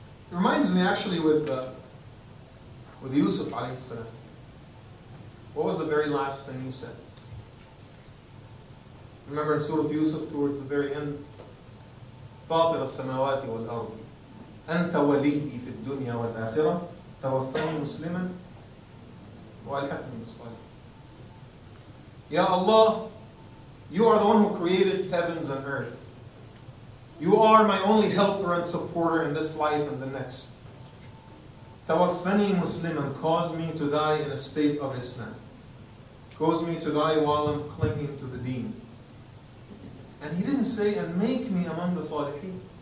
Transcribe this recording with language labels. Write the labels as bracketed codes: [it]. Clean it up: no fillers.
[en] It reminds me actually with Yusuf alayhi salam. What was the very last thing he said? Remember in Surah Yusuf towards the very end? [ar] فاطر السماوات والأرض أنت ولي في الدنيا والآخرة توفني مسلما وألحقني بالصالحين. [en] Ya Allah, you are the one who created heavens and earth. You are my only helper and supporter in this life and the next. [ar] Tawaffani Musliman, [en] cause me to die in a state of Islam. Cause me to die while I'm clinging to the deen. And he didn't say, and make me among the Salihin.